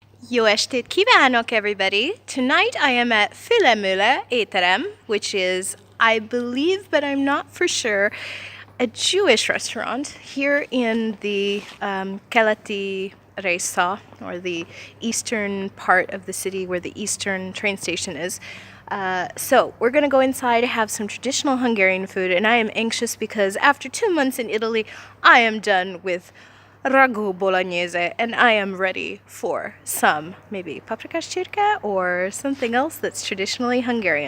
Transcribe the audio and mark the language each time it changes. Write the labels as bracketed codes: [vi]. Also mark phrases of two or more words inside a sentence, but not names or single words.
[hu] Jó estét kívánok, [en] everybody! Tonight I am at Fülemüle Étterem, which is, I believe, but I'm not for sure, a Jewish restaurant here in the [hu] keleti része, [en] or the eastern part of the city where the eastern train station is. So we're gonna go inside, have some traditional Hungarian food, and I am anxious because after 2 months in Italy, I am done with [it] ragu bolognese, [en] and I am ready for some maybe [hu] paprika csirke [en] or something else that's traditionally Hungarian.